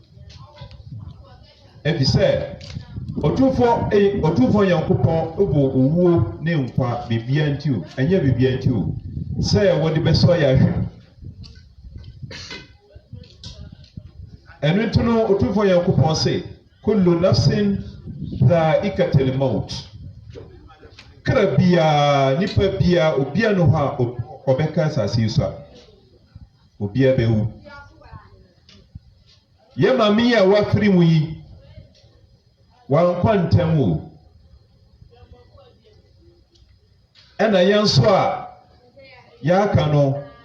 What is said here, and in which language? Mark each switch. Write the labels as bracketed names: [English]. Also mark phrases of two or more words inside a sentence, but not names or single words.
[Akan] ɛfi sɛ ɔtumfoɔ Nyankopɔn ɛbɔ owuo ne nkwa bibia nti o ɛnyɛ bibia nti o sɛ wɔde bɛsɔ yɛ ahwɛ ɛno nti no ɔtumfoɔ Nyankopɔn sɛ [Arabic] كل نفس ذائقة الموت [Akan] kra bia nipa bia obia no ha obeka asase so a obia bewu ye mami ya wafiri mu yi wankwa ntam o ɛna yɛn so a yɛaka no